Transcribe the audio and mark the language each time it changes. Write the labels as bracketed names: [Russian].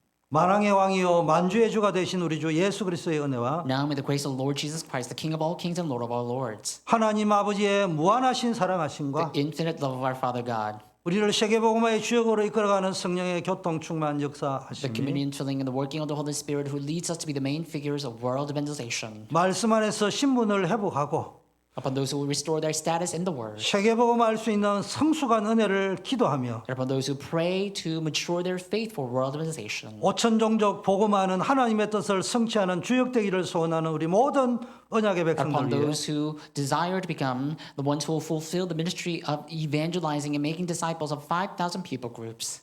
[Korean] 만왕의 왕이요 만주의 주가 되신 우리 주 예수 그리스도의 은혜와 [English] Now may the grace of the Lord Jesus Christ, the King of all kings and Lord of all lords, [Korean] 하나님 아버지의 무한하신 사랑하심과 [English] the infinite love of our Father God, [Korean] 우리를 세계복음화의 주역으로 이끌어가는 성령의 교통 충만 [English] the [Korean] 역사하심이 [English] communion filling and the working of the Holy Spirit who leads us to be the main figures of world evangelization. [Korean] 말씀 안에서 신분을 회복하고 [English] Upon those who will restore their status in the Word, [Korean] 세계복음화할 수 있는 성숙한 은혜를 기도하며 [English] and upon those who pray to mature their faith for world evangelization. [Korean] 오천 종족 복음화하는 하나님의 뜻을 성취하는 주역되기를 소원하는 우리 모든 언약의 [English] Upon [Korean] 백성들 위해 [English] those who desire to become the ones who will fulfill the ministry of evangelizing and making disciples of 5,000 people groups,